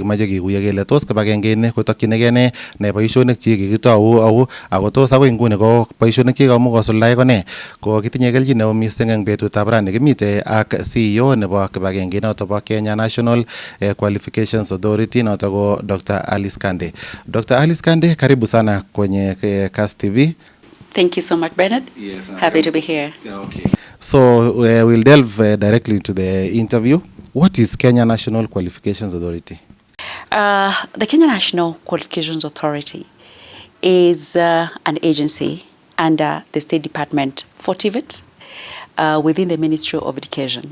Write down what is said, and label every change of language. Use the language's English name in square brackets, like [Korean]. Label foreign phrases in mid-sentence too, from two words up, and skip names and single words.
[Kalenjin] Kimache kekuye kele tos kibagenge ni kotokyinigei ne boisionik chi kikitou au ako tos agoi nguni ko boisionik chi kamuch kosuldae ko ne. Ko kitinye kelchin neo mising eng betutab rani kimite ak CEO nebo kibagenge noto bo Kenya National Qualification Authority noto ko Dr. Alice Kandie. Dr. [Swahili] Alice Kandie, karibu sana kwenye Kass TV. [English] Thank you so much, Bernard. Yes, happy to be here. Okay. So we'll delve directly into the interview. What is Kenya National Qualifications Authority? The Kenya National Qualifications Authority is an agency under the State Department for TVET within the Ministry of Education.